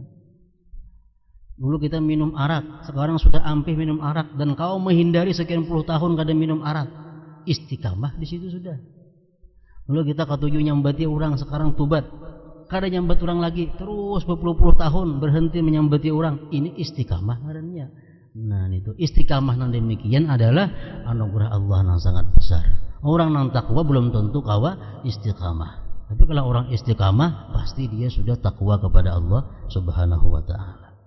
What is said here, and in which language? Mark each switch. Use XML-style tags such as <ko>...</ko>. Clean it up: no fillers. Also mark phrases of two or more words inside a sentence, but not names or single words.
<bjn>Dulu kita minum arak, sekarang sudah ampih minum arak, dan kau menghindari sekian puluh tahun kada minum arak. Istiqamah di situ sudah. Dulu kita ketujuh nyambati orang, sekarang tubat, kada nyambat orang lagi, terus berpuluh-puluh tahun berhenti menyambati orang. Ini istiqamah ngarannya.</bjn> <id>Nah itu istiqamah yang demikian adalah anugerah Allah yang sangat besar.</id> <bjn>Orang yang takwa belum tentu kawa istiqamah. Tapi kalau orang istiqamah pasti dia sudah takwa kepada Allah</bjn> <ar>Subhanahu wa taala.</ar>